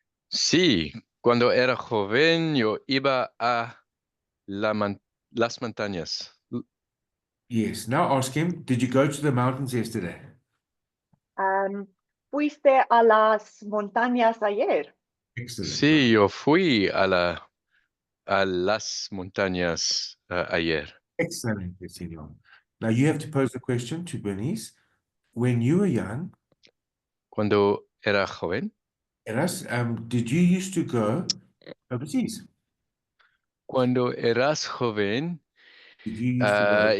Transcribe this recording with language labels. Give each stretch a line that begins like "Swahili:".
Spanish: Sí, cuando era joven yo iba a las montañas.
English: Yes. Now ask him, did you go to the mountains yesterday?
Spanish: Fuiste a las montañas ayer.
English: Excellent.
Spanish: Sí, yo fui a las montañas ayer.
English: Excellent, senor. Now you have to pose the question to Bernice. When you were young,
Spanish: Cuando era joven,
English: Eras, did you used to go overseas?
Spanish: cuando eras joven,
English: Did you used to go?